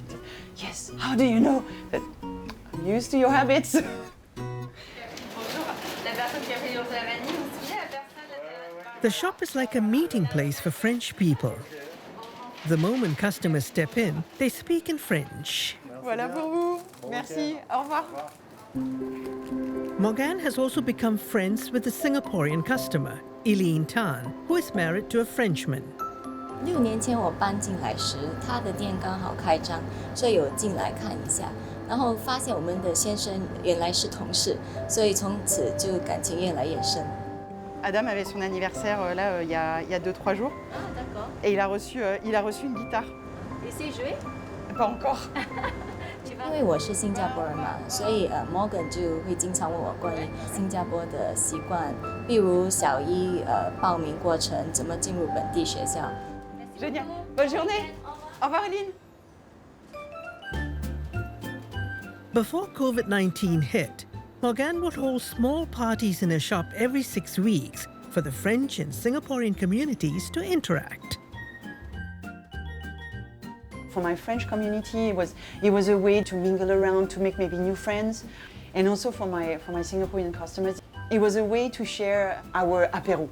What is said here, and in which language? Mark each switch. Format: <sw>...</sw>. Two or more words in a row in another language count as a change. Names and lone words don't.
<en>Say, yes, how do you know? That I'm used to your habits. The shop is like a meeting place for French people. The moment customers step in, they speak in French.</en> <fr>Voilà pour vous. Merci. Au revoir.</fr> <en>Morgane has also become friends with a Singaporean customer, Hélène Tan, who is married to a Frenchman.</en> <zh>6 年前我搬进来时，他的店刚好开张，所以有进来看一下。然后发现我们的先生原来是同事，所以从此就感情越来越深。</zh> <fr>Adam avait son anniversaire là il y a 2-3 jours. Ah, d'accord. Et il a reçu une guitare. Et c'est joué? Pas encore.</fr> <zh>因为我是新加坡人嘛，所以Morgane 就会经常问我关于新加坡的习惯，比如小一报名过程，怎么进入本地学校。</zh> <fr>Génial. Bonne journée. Au revoir, Hélène.</fr> <en>Before COVID-19 hit, Morgane would hold small parties in her shop every 6 weeks for the French and Singaporean communities to interact. For my French community, it was a way to mingle around, to make maybe new friends, and also for my Singaporean customers, it was a way to share our apéro.</en>